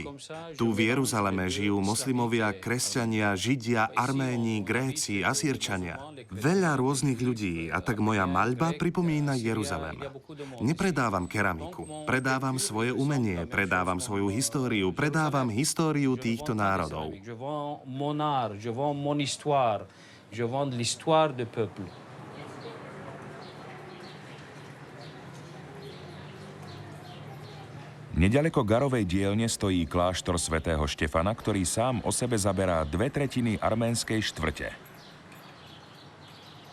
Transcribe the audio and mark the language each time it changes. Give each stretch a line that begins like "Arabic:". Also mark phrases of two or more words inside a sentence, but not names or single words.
Slovak: Tu v Jeruzaleme žijú moslimovia, kresťania, židia, Arméni, Gréci, Asírčania. Veľa rôznych ľudí a tak moja maľba pripomína Jeruzalem. Nepredávam keramiku, predávam svoje umenie, predávam svoju históriu, predávam históriu týchto národov.
French: Je vends mon histoire, je vends l'histoire du peuple.
Slovak: Nedaleko Garovej dielne stojí kláštor svätého Štefana, ktorý sám o sebe zaberá 2/3 arménskej štvrte.